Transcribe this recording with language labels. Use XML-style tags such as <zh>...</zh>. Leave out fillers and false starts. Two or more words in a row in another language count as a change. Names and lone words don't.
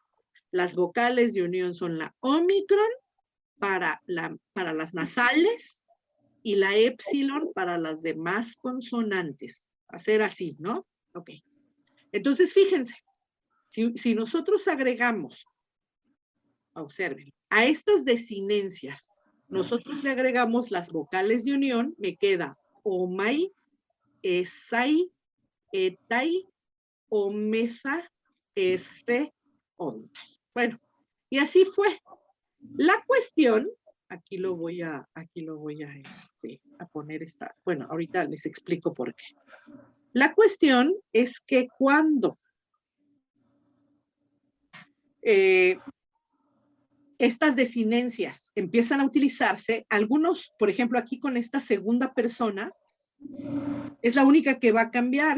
<es>Las vocales de unión son la ómicron para las nasales y la épsilon para las demás consonantes. Va a ser así, ¿no? Ok. Entonces, fíjense, si nosotros agregamos, observen, a estas desinencias, nosotros le agregamos las vocales de unión, me queda</es> <el>ομαι, εσαι, εται, ομεθα, εσθε, ονται.</el> <es>Bueno, y así fue. La cuestión, aquí lo voy a poner bueno, ahorita les explico por qué. La cuestión es que cuando estas desinencias empiezan a utilizarse, algunos, por ejemplo, aquí con esta segunda persona, es la única que va a cambiar.</es>